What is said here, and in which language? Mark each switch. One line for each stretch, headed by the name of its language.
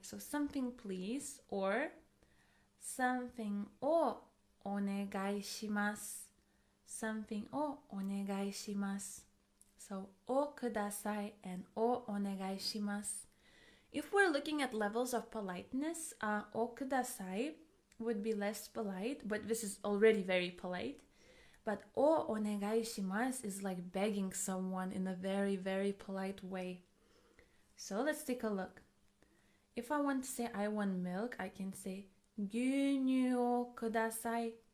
English: So something please or something
Japanese: をお願いします。
English: something
Japanese: をお願いします。
English: So をください and をお願いします。 If we're looking at levels of politeness, をください would be less polite, but this is already very polite. But
Japanese: をお願いします
English: is like begging someone in a very, very polite way. So let's take a look. If I want to say I want milk, I can say
Japanese: 牛乳をください。